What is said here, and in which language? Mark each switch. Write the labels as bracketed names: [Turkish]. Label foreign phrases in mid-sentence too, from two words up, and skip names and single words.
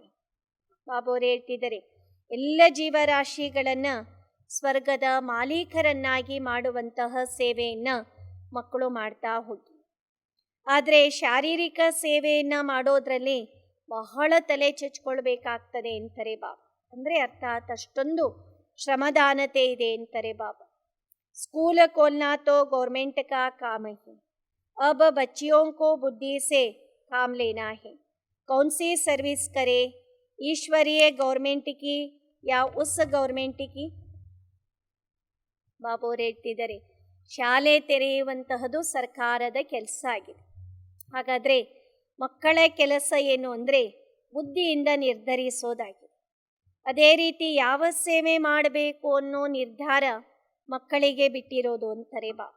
[Kannada] ಬಾಬೋರು ಹೇಳ್ತಿದ್ದಾರೆ, ಎಲ್ಲ ಜೀವರಾಶಿಗಳನ್ನು ಸ್ವರ್ಗದ ಮಾಲೀಕರನ್ನಾಗಿ ಮಾಡುವಂತಹ ಸೇವೆಯನ್ನು ಮಕ್ಕಳು ಮಾಡ್ತಾ ಹೋಗಿ. ಆದರೆ ಶಾರೀರಿಕ ಸೇವೆಯನ್ನು ಮಾಡೋದ್ರಲ್ಲಿ ಬಹಳ ತಲೆ ಚಚ್ಕೊಳ್ಬೇಕಾಗ್ತದೆ ಅಂತಾರೆ ಬಾಬಾ. ಅಂದರೆ ಅರ್ಥಾತ್ ಅಷ್ಟೊಂದು ಶ್ರಮದಾನತೆ ಇದೆ ಅಂತಾರೆ ಬಾಬಾ. [Hindi] ಸ್ಕೂಲ್ खोलना तो गवर्नमेंट का काम है. अब बच्चियों को बुद्धि से काम लेना है. कौन सी सर्विस करे, ईश्वरीय गवर्नमेंट की या उस गवर्नमेंट की. [Kannada] ಬಾಬೋರು ಹೇಳ್ತಿದ್ದಾರೆ, ಶಾಲೆ ತೆರೆಯುವಂತಹದ್ದು ಸರ್ಕಾರದ ಕೆಲಸ ಆಗಿದೆ. ಹಾಗಾದರೆ ಮಕ್ಕಳ ಕೆಲಸ ಏನು ಅಂದರೆ ಬುದ್ಧಿಯಿಂದ ನಿರ್ಧರಿಸೋದಾಗಿದೆ. ಅದೇ ರೀತಿ ಯಾವ ಸೇವೆ ಮಾಡಬೇಕು ಅನ್ನೋ ನಿರ್ಧಾರ ಮಕ್ಕಳಿಗೆ ಬಿಟ್ಟಿರೋದು ಅಂತಾರೆ ಬಾಬಾ.